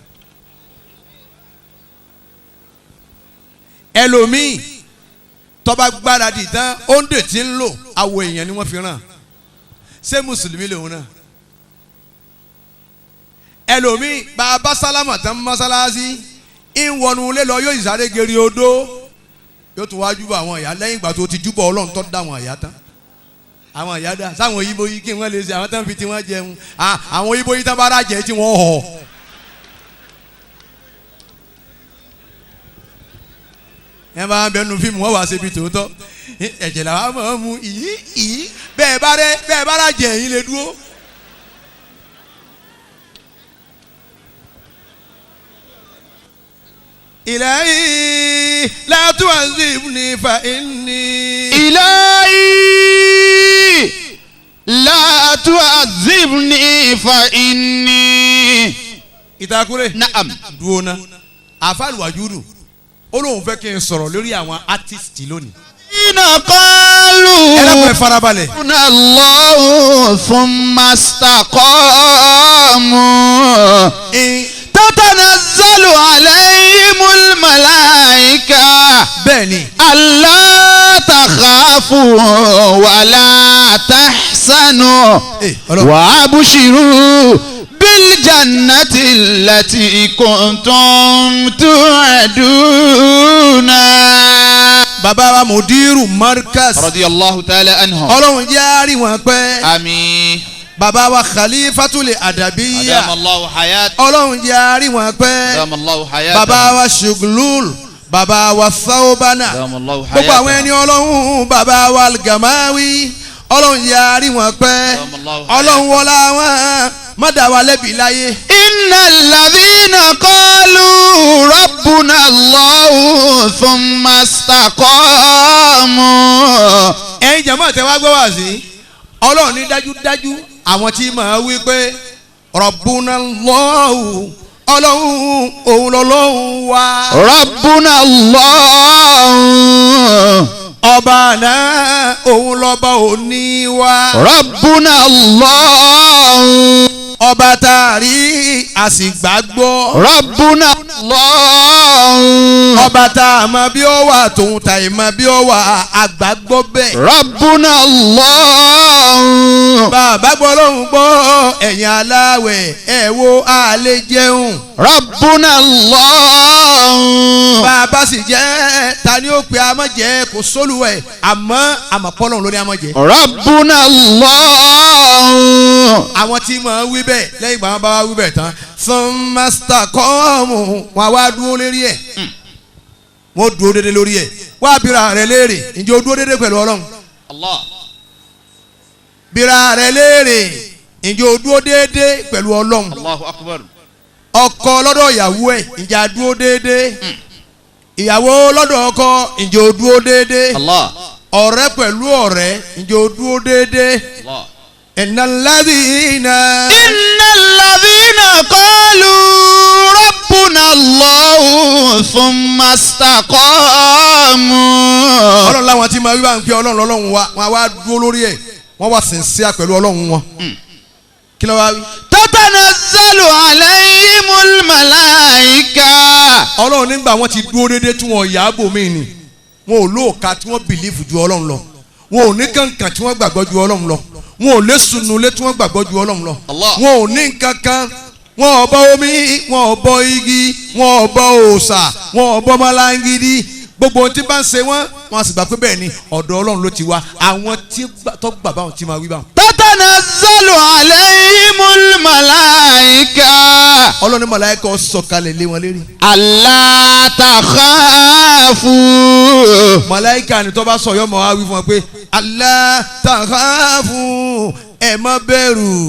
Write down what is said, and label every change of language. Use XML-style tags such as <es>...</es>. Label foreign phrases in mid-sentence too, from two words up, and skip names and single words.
<yo>ẹlòmíì tọ́ba gbáradì tán óńdè tí ń lò àwọn èèyàn ni wọ́n fi ràn ṣé mùsùlùmí lòun náà ẹlòmíì bàbá sálámà tán mọ́sálásì ìwọ̀nù lé lọ yóò ìsáré geri odó yóò tún wá júbọ àwọn ìyá lẹ́yìn ìgbà tó ti júbọ ọlọ́run tó dá àwọn ìyá tán àwọn ìyá dá sáwọn òyìnbó yìí kí wọ́n lè ṣe àwọn tán fi tí wọ́n jẹun àwọn òyìnbó yìí tán bá rájẹ tí wọ́n họ. ẹ bá bẹnu fíìmù wọn wá síbi tòótọ́ ẹ̀jẹ̀ làwọn máa ń mu ìyí bẹ́ẹ̀ bá rájẹ ẹ̀yin lè dúró.</yo> <ar>إلهي لا تعذبني فإني إلهي لا تعذبني فإني</ar> <yo>ìtakùrẹ́. Naam. dúró ná àfàlù wàjúdù ó lóun fẹ́ kí n sọ̀rọ̀ lórí àwọn artist lónìí.</yo> <ar>قالوا</ar> <yo>ẹlẹ́kùn ẹ̀ farabalẹ̀.</yo> <ar>ربنا الله ثم استقاموا تتنزل عليهم الملائكة</ar> <yo>bẹ́ẹ̀ni</yo> <ar>ألا تخافوا ولا تحزنوا وأبشروا بالجنة التي كنتم توعدون.</ar> <yo>bàbá wa</yo> <ar>مدير مركز. رضي الله تعالى عنهم.</ar> <yo>ọlọ́run jẹ́ àárín wọn pẹ́.</yo> <ar>آمين.</ar> <yo>bàbá wa</yo> <ar>خليفة الأدبية. أدام الله حياته.</ar> <yo>ọlọ́run jẹ́ àárín wọn pẹ́.</yo> <ar>أدام الله حياته.</ar> <yo>bàbá wa shuglul. bàbá wa saubana.</yo> <ar>أدام الله حياته.</ar> <yo>gbogbo àwọn ẹni ọlọ́run bàbá wa algamawi. ọlọ́run jẹ́ àárín wọn pẹ́. ọlọ́run wọlá wọn má dá wa lẹ́bi láyé.</yo> <ar>إن الذين قالوا ربنا الله ثم استقاموا.</ar> <yo>ẹ̀yin jàmáà tẹ́ wá gbọ́ wá sí ọlọ́run ní dájúdájú àwọn tí màá wí pé</yo> <ar>ربنا الله</ar> <yo>ọlọ́run òun lọ́lọ́run wá.</yo> <ar>ربنا الله.</ar> <yo>ọba náà òun lọ́ba òní wá.</yo> <ar>ربنا الله.</ar> <yo>ọba tá a rí a sì gbàgbọ́.</yo> <ar>ربنا الله.</ar> <yo>ọba tá a mọ bí ó wà tòun tà í mọ bí ó wà àgbàgbọ́ bẹ́ẹ̀.</yo> <ar>ربنا الله.</ar> <yo>bàbá gbọ́ lóhùn gbọ́ ẹ̀yin aláwẹ̀ ẹ̀ wo àlè jẹun.</yo> <ar>ربنا الله.</ar> <yo>bàbá sì jẹ́ ta ni ó pe amọ̀ jẹ́ kò sólùwẹ̀ àmọ́ àmọ̀pọ́lọ̀ lórí amọ̀ jẹ́.</yo> <ar>ربنا الله.</ar> <yo>àwọn tí mò ń wí bẹ́ẹ̀ lẹ́yìn ìgbà wọn bá wá wí bẹ́ẹ̀ tán</yo> <ar>ثم استقاموا</ar> <yo>wọn wá dúró lérí ẹ̀ wọ́n dúró dédé lórí ẹ̀ wá bíra rẹ̀ léèrè ǹjẹ́ o dúró dédé pẹ̀lú ọlọ́run. Allah. bíra rẹ̀ léèrè ǹjẹ́ o dúró dédé pẹ̀lú ọlọ́run.</yo> <ar>الله أكبر.</ar> <yo>ọkọ lọ́dọ̀ ìyàwó ẹ̀ ǹjẹ́ a dúró dédé ìyàwó lọ́dọ̀ ọkọ ǹjẹ́ o dúró dédé Allah. ọ̀rẹ́ pẹ̀lú ọ̀rẹ́ ǹjẹ́ o dúró dédé. Allah.</yo> <ar>إن الذين. إن الذين قالوا ربنا الله ثم استقاموا.</ar> <yo>ọlọ́run láwọn tí máa wí bá ń pè ọlọ́run lọ́lọ́run wa wọn wá dúró lórí ẹ̀ wọ́n wá sincere pẹ̀lú ọlọ́run wọn. kí ló wá wí.</yo> <ar>تتنزل عليهم الملائكة.</ar> <yo>ọlọ́run nígbà wọ́n ti dúró déédéé tí wọ́n yà á bò mí ni wọn ò lóòka tí wọ́n bìlífù ju ọlọ́run lọ wọn ò ní kankan tí wọ́n gbàgbọ́ ju ọlọ́run lọ wọn ò lé sunulé tí wọ́n gbàgbọ́ ju ọlọ́run lọ Allah. wọn ò ní kankan wọn ò bọ omi wọn ò bọ igi wọn ò bọ òòṣà wọn ò bọ malangidi gbogbo ohun tí bá ń ṣe wọn wọn sì gbà pé bẹ́ẹ̀ ni ọ̀dọ̀ ọlọ́run ló ti wá àwọn tí tó gbà báwọn tí máa wí báwọn.</yo> <ar>تتنزل عليهم الملائكة.</ar> <yo>ọlọ́run ní màláíkà ó sọ̀kalẹ̀ lé wọn lérí.</yo> <ar>ألا تخافوا.</ar> <yo>màláíkà ni tó bá sọ yọmọ wá wí fún wọn pé</yo> <ar>ألا تخافوا</ar> <yo>ẹ má bẹ̀rù.</yo>